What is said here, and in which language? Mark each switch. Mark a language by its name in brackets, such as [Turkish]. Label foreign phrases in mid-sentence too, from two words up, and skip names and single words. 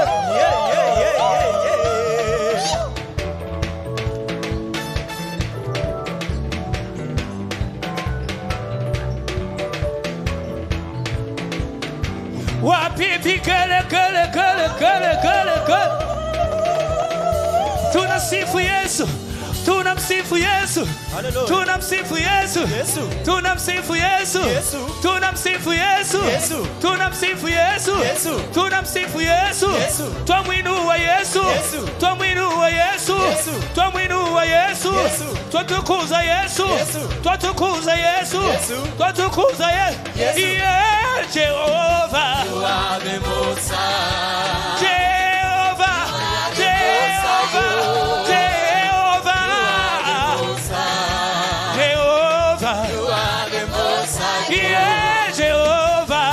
[Swahili] Wapi vikeleke. Tunasifu Yesu. Tunamsifu Yesu. Tunamsifu Yesu. Tunamsifu Yesu. Tunamsifu Yesu. Tunamsifu Yesu. Tunamsifu Yesu. Twamwinua Yesu. Twamwinua Yesu. Twamwinua Yesu. Twatukuza Yesu. Twatukuza Yesu. Twatukuza Yesu. [English] Yeah, Jehovah. You are the Most High. Jehovah. Jehovah. Jehovah. You are the Most High. Yeah, Jehovah.